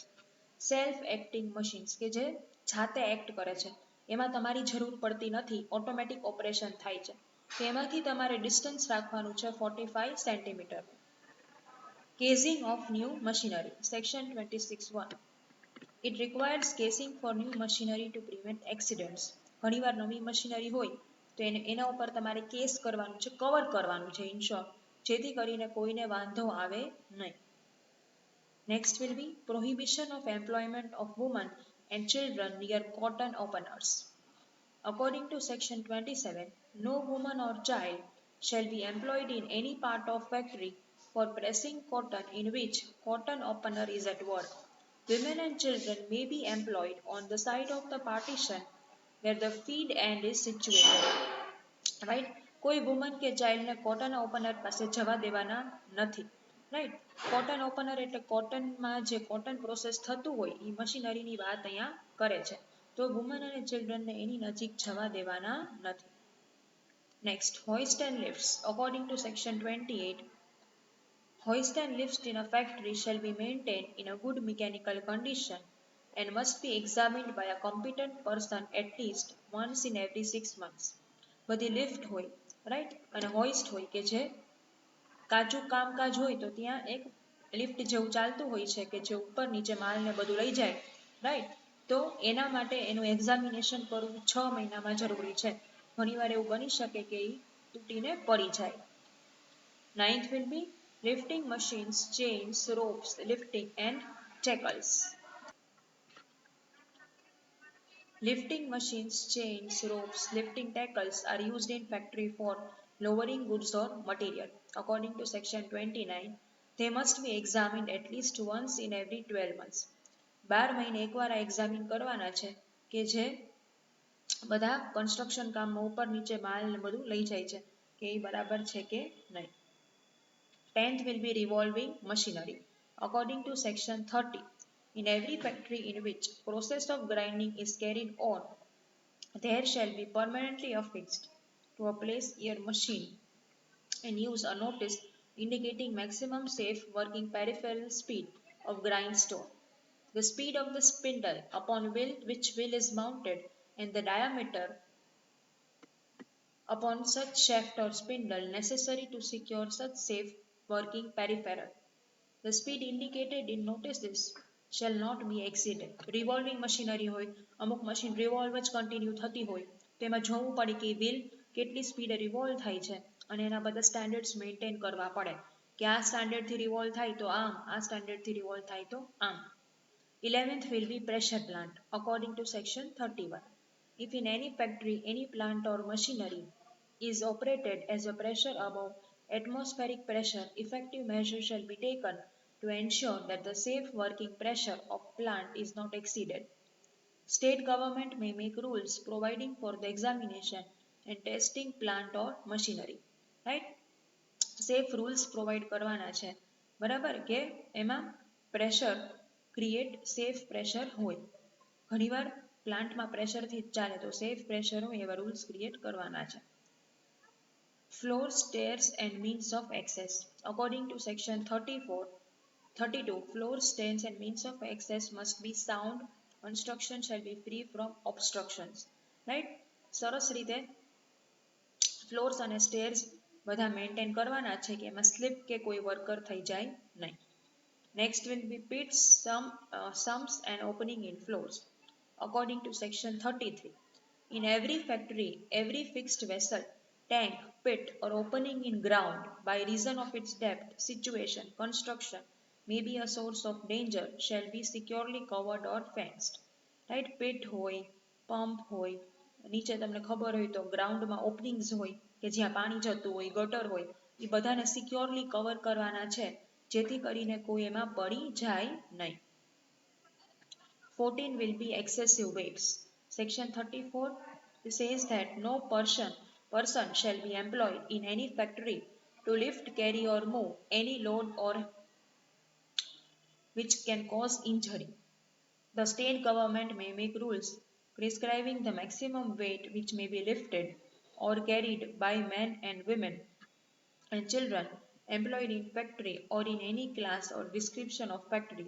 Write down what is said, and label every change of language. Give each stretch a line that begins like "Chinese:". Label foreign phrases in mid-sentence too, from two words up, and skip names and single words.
English: Self-acting machines
Gujarati: કે જે જાતે એક્ટ કરે છે, એમાં તમારી જરૂર પડતી નથી,
English: automatic operation
Gujarati: થાય છે, તેમાંથી તમારે ડિસ્ટન્સ રાખવાનું છે 45 સેન્ટીમીટર.
English: Casing of new machinery. Section 26(1). It requires casing for new machinery to prevent accidents.
Gujarati: ઘણીવાર નવી મશીનરી હોય તો એના ઉપર તમારે કેસ કરવાનું છે, કવર કરવાનું છે
English: in short,
Gujarati: જેથી કરીને કોઈને વાંધો આવે નહીં.
English: Next will be prohibition of employment of women and children near cotton openers. According to section 27, no woman or child shall be employed in any part of factory for pressing cotton in which cotton opener is at work. Women and children may be employed on the side of the partition where the feed end is situated. Right?
Gujarati: કોઈ વુમન કે ચાઇલ્ડને
English: cotton opener
Gujarati: પાસે જવા દેવાના નથી. રાઈટ,
English: cotton opener
Gujarati: એટલે કોટનમાં જે
English: cotton process
Gujarati: થતું હોય એ મશીનરીની વાત અહીંયા કરે છે, તો વુમન અને ચિલ્ડ્રનને એની નજીક જવા દેવાના નથી. નેક્સ્ટ,
English: hoist and lifts. According to section 28, hoist and lifts in a factory shall be maintained in a good mechanical condition and must be examined by a competent person at least once in every 6 months.
Gujarati: બધી લિફ્ટ હોય, રાઈટ, અને હોઇસ્ટ હોય કે જે કાચું કામકાજ હોય તો ત્યાં એક લિફ્ટ જેવું ચાલતું હોય છે કે જે ઉપર નીચે માલને બધું લઈ જાય, રાઈટ, તો એના માટે એનું એક્ઝામિનેશન કરવું 6 મહિનામાં જરૂરી છે. ઘણીવાર એવું બની શકે કે એ તૂટીને પડી જાય.
English: 9th will be lifting machines, chains, ropes, lifting and tackles. Lifting machines, chains, ropes, lifting tackles are used in factory for lowering goods or material. According to section 29, they must be examined at least once in every 12 months.
Gujarati: 12 મહિને એકવાર આ એક્ઝામિન કરવાના છે કે જે બધા કન્સ્ટ્રક્શન કામમાં ઉપર નીચે માલ ને બધું લઈ જાય છે કે એ બરાબર છે કે નહીં.
English: 10th will be revolving machinery. According to section 30, in every factory in which process of grinding is carried on, there shall be permanently affixed to a place ear machine and use a notice indicating maximum safe working peripheral speed of grindstone, the speed of the spindle upon which wheel is mounted, and the diameter upon such shaft or spindle necessary to secure such safe working peripheral. The speed indicated in notices shall not be exceeded. Revolving machinery
Gujarati: હોય, અમુક
English: machine revolve
Gujarati: જ કન્ટિન્યુ થતી હોય, તો એમાં જોવું પડે કે વ્હીલ કેટલી સ્પીડે રિવોલ્વ થાય છે અને એના બધા
English: standards maintain
Gujarati: કરવા પડે કે આ સ્ટાન્ડર્ડથી રિવોલ્વ થાય તો આમ, આ સ્ટાન્ડર્ડથી રિવોલ્વ થાય તો આમ.
English: 11th will be pressure plant. According to section 31, if in any factory any plant or machinery is operated as a pressure above atmospheric pressure, effective measures shall be taken to ensure that the safe working pressure of plant is not exceeded. State government may make rules providing for the examination and testing plant or machinery. Right? Safe rules provide
Gujarati: કરવાના છે, બરાબર, કે એમાં
English: pressure create safe pressure
Gujarati: હોય. ઘણીવાર પ્લાન્ટમાં પ્રેશરથી જ ચાલે, તો
English: safe pressure
Gujarati: હોય એવા
English: rules create
Gujarati: કરવાના છે.
English: Floor, stairs and means of access. According to section 32, floor, stairs and means of access must be sound. Construction shall be free from obstructions. Right?
Gujarati: સરસ રીતે ફ્લોર્સ અને સ્ટેર્સ બધા મેન્ટેન કરવાના છે કે એમાં સ્લીપ કે કોઈ વર્કર થઈ જાય નહીં.
English: Next will be pits, sumps and opening in floors. According to section 33, in every factory, every fixed vessel, tank, pit or opening in ground by reason of its depth, situation, construction may be a source of danger shall be securely covered or fenced. Right?
Gujarati: Pit હોય, pump હોય, નીચે તમને ખબર હોય તો ગ્રાઉન્ડમાં ઓપનિંગ્સ હોય કે જ્યાં પાણી જતું હોય, ગટર હોય, એ બધાને
English: securely cover
Gujarati: કરવાના છે જેથી કરીને કોઈ એમાં પડી જાય નહીં.
English: 14 will be excessive weights. Section 34 says that no person shall be employed in any factory to lift, carry or move any load or which can cause injury. The state government may make rules prescribing the maximum weight which may be lifted or carried by men and women and children employed in factory or in any class or description of factories.